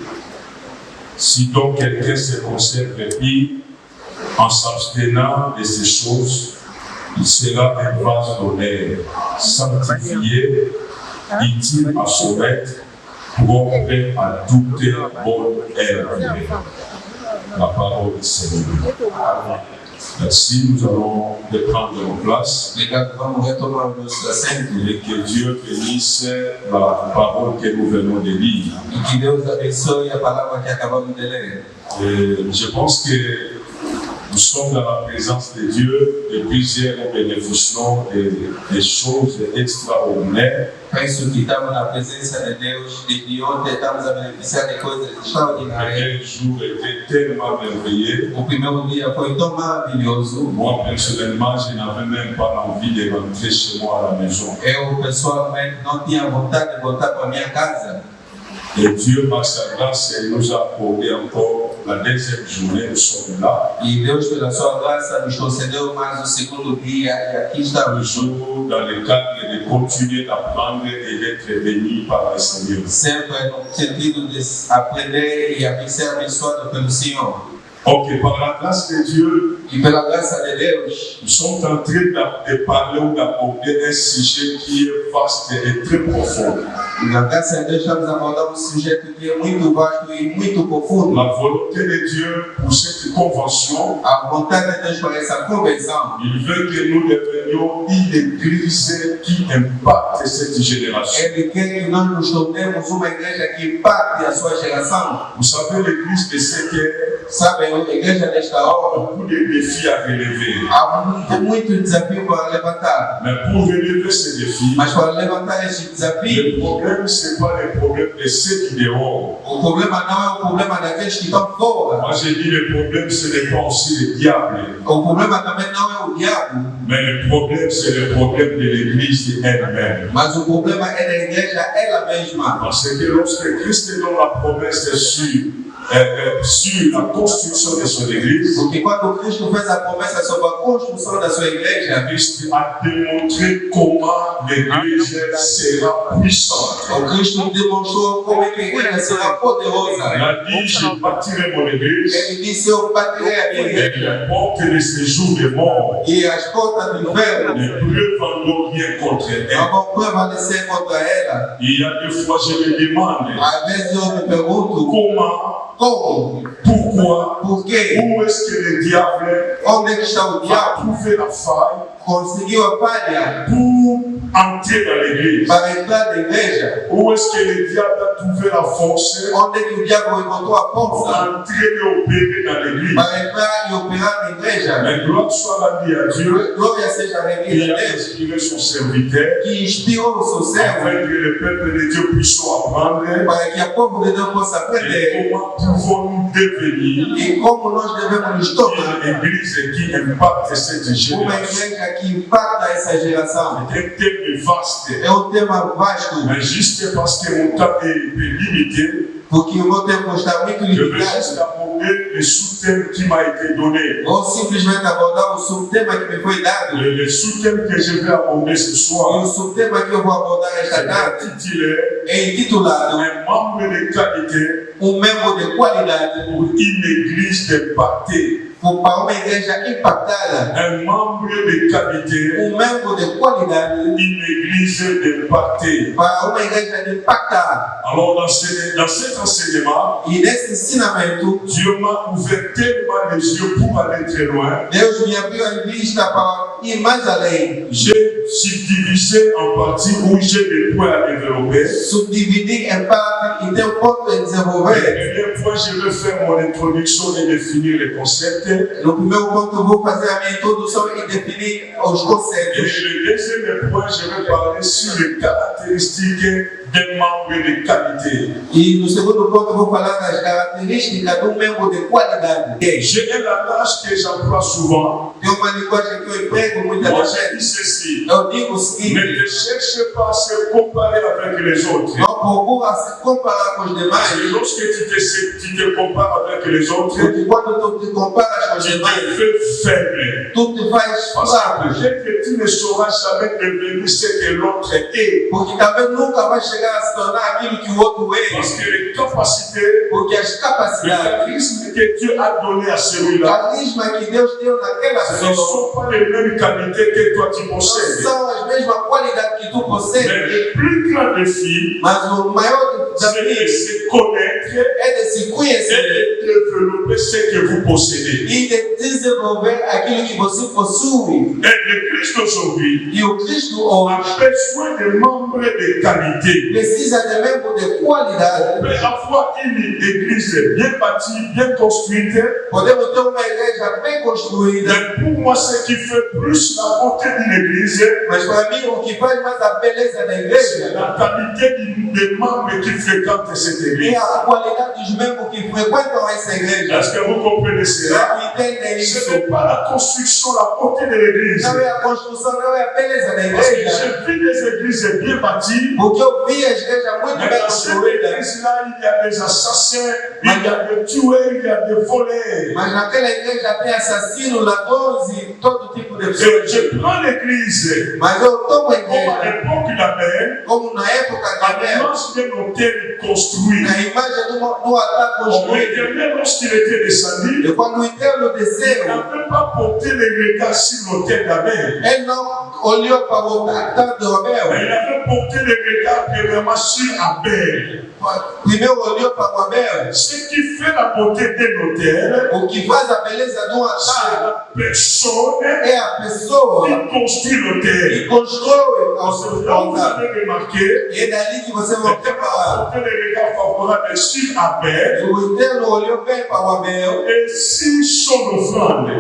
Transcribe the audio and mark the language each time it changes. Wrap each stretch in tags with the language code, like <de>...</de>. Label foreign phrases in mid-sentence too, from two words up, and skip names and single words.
<fr>Si donc quelqu'un se conserve pire en s'abstenant de ces choses, il sera un vase d'honneur, sanctifié, utile à son maître, propre à toute bonne œuvre. La parole du Seigneur. Merci, nous allons prendre nos places</fr> <pt>Obrigado, vamos retomar o nosso assento</pt> <fr>et que Dieu bénisse la parole que nous venons de lire.</fr> <pt>e que Deus abençoe a palavra que acabamos de ler.</pt> <fr>Et je pense que nous sommes dans la présence de Dieu et plusieurs bénéficions des choses extraordinaires.</fr> <pt>Penso que estamos na presença de Deus e de ontem estamos a beneficiar de coisas</pt> <fr>Le</fr> <pt>extraordinárias.</pt> <fr>premier jour était tellement merveilleux.</fr> <pt>O primeiro dia foi tão maravilhoso.</pt> <fr>Moi, personnellement, je n'avais même pas envie de rentrer chez moi à la maison.</fr> <pt>Eu, pessoalmente, não tinha vontade de voltar para minha casa.</pt> <fr>Et Dieu, par sa grâce, il nous a accordé encore la deuxième journée, nous sommes là.</fr> <pt>E Deus, pela sua graça, nos concedeu mais o segundo dia e aqui estamos.</pt> <fr>Toujours dans le cadre de continuer d'apprendre et d'être bénis par le Seigneur.</fr> <pt>Sempre no sentido de aprender e ser abençoado pelo Senhor.</pt> <fr>Ok, par la grâce de Dieu,</fr> <pt>E pela graça de Deus,</pt> <fr>nous sommes en train de parler ou d'aborder un sujet qui est vaste et très profond.</fr> <pt>na graça de Deus estamos abordando um sujeito que é muito vasto e muito profundo.</pt> <fr>La volonté de Dieu pour cette convention,</fr> <pt>A vontade de Deus para essa convenção,</pt> <fr>il veut que nous devenions une église qui impacte cette génération.</fr> <pt>Ele quer que nós nos tornemos uma igreja que impacte a sua geração.</pt> <fr>Vous savez, l'église de cette ère,</fr> <pt>Sabe, a igreja desta hora,</pt> <fr>beaucoup de défis à relever.</fr> <pt>há muito desafio para levantar.</pt> <fr>Mais pour relever ces défis,</fr> <pt>Mas para levantar este desafio,</pt> <fr>le problème, ce n'est pas le problème de ceux qui dehors.</fr> <pt>o problema não é o problema daqueles que estão fora.</pt> <fr>Moi, j'ai dit le problème, ce n'est pas aussi le diable.</fr> <pt>O problema também não é o diabo,</pt> <fr>Mais le problème, c'est le problème de l'église elle-même.</fr> <pt>mas o problema é da igreja ela mesma.</pt> <fr>Parce que lorsque Christ donne la promesse sur la construction de son église,</fr> <pt>Porque quando Cristo fez a promessa sobre a construção da sua igreja,</pt> <fr>Christ a démontré comment l'église sera puissante.</fr> <pt>o Cristo demonstrou como é que a igreja será</pt> <fr>Il</fr> <pt>poderosa.</pt> <fr>a dit, je bâtirai mon église</fr> <pt>Ele disse, eu baterei a minha</pt> <fr>et</fr> <pt>igreja</pt> <fr>les portes de séjour des morts</fr> <pt>e as portas do inferno</pt> <fr>ne prévendront rien contre elle.</fr> <pt>não vão prevalecer contra ela.</pt> <fr>Il y a des fois, je me demande,</fr> <pt>Às vezes eu me pergunto,</pt> <fr>comment,</fr> <pt>como?</pt> <fr>pourquoi,</fr> <pt>Por quê?</pt> <fr>où est-ce que le diable</fr> <pt>Onde é que está o</pt> <fr>a</fr> <pt>diabo?</pt> <fr>trouvé la faille</fr> <pt>Conseguiu a falha</pt> <fr>pour entrer dans l'église?</fr> <pt>para entrar na igreja?</pt> <fr>Où est-ce que le diable a trouvé la force</fr> <pt>Onde é que o diabo encontrou a</pt> <fr>pour</fr> <pt>força</pt> <fr>entrer et opérer dans l'église?</fr> <pt>para entrar e operar na igreja?</pt> <fr>Mais gloire soit rendue à Dieu</fr> <pt>Glória seja a</pt> <fr>qui</fr> <pt>igreja</pt> <fr>a</fr> <pt>Deus,</pt> <fr>inspiré son serviteur</fr> <pt>que inspirou o seu servo</pt> <fr>afin que le peuple de Dieu puisse apprendre</fr> <pt>para que a povo de Deus possa</pt> <fr>et</fr> <pt>aprender</pt> <fr>comment pouvons-nous devenir</fr> <pt>e como nós devemos nos tornar</pt> <fr>une église qui impacte cette</fr> <pt>uma</pt> <fr>génération.</fr> <pt>igreja que impacta essa geração.</pt> <fr>C'est un thème vaste.</fr> <pt>É um tema vasto,</pt> <fr>Mais juste parce que mon temps est limité,</fr> <pt>porque o meu tempo está muito</pt> <fr>je vais juste</fr> <pt>limitado.</pt> <fr>aborder le sous-thème qui m'a été donné.</fr> <pt>Vou simplesmente abordar o subtema que me foi dado.</pt> <fr>Le sous-thème que je vais aborder ce</fr> <pt>E o</pt> <fr>soir</fr> <pt>subtema que eu vou abordar esta</pt> <fr>est</fr> <pt>tarde</pt> <fr>intitulé</fr> <pt>é intitulado</pt> <fr>Un membre de qualité</fr> <pt>membro de qualidade</pt> <fr>pour une église impactée.</fr> <pt>para uma igreja impactada.</pt> <fr>Un membre de qualité,</fr> <pt>Membro de qualidade</pt> <fr>une église impactée.</fr> <pt>para uma igreja impactada.</pt> <fr>Alors dans cet enseignement,</fr> <pt>E nesse ensinamento,</pt> <fr>Dieu m'a ouvert tellement les yeux pour aller très loin.</fr> <pt>Deus me abriu a vista para ir mais além.</pt> <fr>J'ai subdivisé en parties où j'ai des points à développer.</fr> <pt>Subdividir em parte e ter um ponto a</pt> <fr>Le</fr> <pt>desenvolver.</pt> <fr>premier point, je vais faire mon introduction et définir les concepts.</fr> <pt>No primeiro ponto, eu vou fazer a minha introdução e definir os</pt> <fr>Et</fr> <pt>conceitos.</pt> <fr>le deuxième point, je vais parler sur les caractéristiques d'un membre de qualité.</fr> <pt>E no segundo ponto, eu vou falar das características de membro de qualidade.</pt> <fr>J'ai un langage que j'emploie souvent.</fr> <pt>Tem uma linguagem que eu emprego muitas</pt> <fr>Moi,</fr> <pt>vezes.</pt> <fr>je dis ceci.</fr> <pt>Eu digo o</pt> <fr>Ne</fr> <pt>seguinte:</pt> <fr>te cherche pas à se comparer avec les autres.</fr> <pt>não procura se comparar com os</pt> <fr>Parce</fr> <pt>demais.</pt> <fr>que lorsque tu te compares avec les autres,</fr> <pt>Porque quando tu te comparas com os</pt> <fr>tu te</fr> <pt>demais,</pt> <fr>fais faible.</fr> <pt>tu te faz</pt> <fr>Parce</fr> <pt>fraco.</pt> <fr>que peut-être que tu ne sauras jamais devenir ce que l'autre est.</fr> <pt>Porque também nunca vai chegar a se tornar aquilo que o outro</pt> <fr>Parce</fr> <pt>é.</pt> <fr>que les capacités,</fr> <pt>Porque as</pt> <fr>le</fr> <pt>capacidades,</pt> <fr>charisme que Dieu a donné à</fr> <pt>o</pt> <fr>celui-là,</fr> <pt>carisma que Deus deu naquela</pt> <fr>ce ne</fr> <pt>pessoa,</pt> <fr>sont pas les mêmes qualités que toi tu</fr> <pt>não</pt> <fr>possèdes.</fr> <pt>são as mesmas qualidades que tu</pt> <fr>Mais possèdes. le plus grand défi,</fr> <pt>Mas o maior</pt> <fr>c'est de</fr> <pt>desafio</pt> <fr>se connaître</fr> <pt>é de se</pt> <fr>et</fr> <pt>conhecer</pt> <fr>de développer ce que vous possédez.</fr> <pt>e de desenvolver aquilo que você possui.</pt> <fr>Et l'Église d'aujourd'hui</fr> <pt>E o Cristo</pt> <fr>a</fr> <pt>hoje</pt> <fr>besoin de membres de qualité.</fr> <pt>precisa de membro de</pt> <fr>On</fr> <pt>qualidade.</pt> <fr>peut avoir une église bien bâtie, bien construite,</fr> <pt>Podemos ter uma igreja bem construída,</pt> <fr>mais pour moi, ce qui fait plus la beauté d'une église,</fr> <pt>mas para mim o que faz mais a beleza da</pt> <fr>c'est</fr> <pt>igreja</pt> <fr>la qualité des membres qui fréquentent cette</fr> <pt>é</pt> <fr>église.</fr> <pt>a qualidade dos membros que frequentam essa igreja.</pt> <fr>Est-ce que vous comprenez cela?</fr> <pt>Será que entendem</pt> <fr>Ce</fr> <pt>isso?</pt> <fr>n'est pas la construction, la beauté de l'église.</fr> <pt>Não é a construção, não é a beleza da</pt> <fr>Parce que</fr> <pt>igreja.</pt> <fr>j'ai vu des églises bien bâties,</fr> <pt>Porque eu vi a igreja muito</pt> <fr>mais</fr> <pt>bem</pt> <fr>dans cette</fr> <pt>construída.</pt> <fr>église-là, il y a des assassins, il y a des tueurs, il y a des voleurs.</fr> <pt>Mas naquela igreja tem assassino, ladrões e todo tipo de</pt> <fr>Et</fr> <pt>pessoas.</pt> <fr>je prends l'église</fr> <pt>Mas eu tomo a</pt> <fr>comme à</fr> <pt>igreja</pt> <fr>l'époque d'Abel,</fr> <pt>como na época de</pt> <fr>à</fr> <pt>Abel,</pt> <fr>l'image d'un hôtel construit.</fr> <pt>na imagem do altar construído.</pt> <fr>L'Éternel, lorsqu'il était descendu,</fr> <pt>E quando o Eterno</pt> <fr>il</fr> <pt>desceu,</pt> <fr>n'avait pas porté les regards sur l'autel d'Abel.</fr> <pt>ele não olhou para o altar de</pt> <fr>Mais</fr> <pt>Abel.</pt> <fr>il avait porté les regards premièrement sur Abel.</fr> <pt>Primeiro olhou para o Abel.</pt> <fr>Ce qui fait la beauté d'un hôtel,</fr> <pt>O que faz a beleza de um</pt> <fr>c'est</fr> <pt>altar</pt> <fr>la personne</fr> <pt>é a pessoa</pt> <fr>qui construit l'hôtel.</fr> <pt>que constrói ao</pt> <fr>C'est</fr> <pt>seu</pt> <fr>là où vous</fr> <pt>altar.</pt> <fr>avez remarqué,</fr> <pt>E é dali que você vai</pt> <fr>l'Éternel a</fr> <pt>preparar.</pt> <fr>porté les regards favorables sur Abel</fr> <pt>O Eterno olhou bem para o Abel</pt> <fr>et sur son offrande.</fr>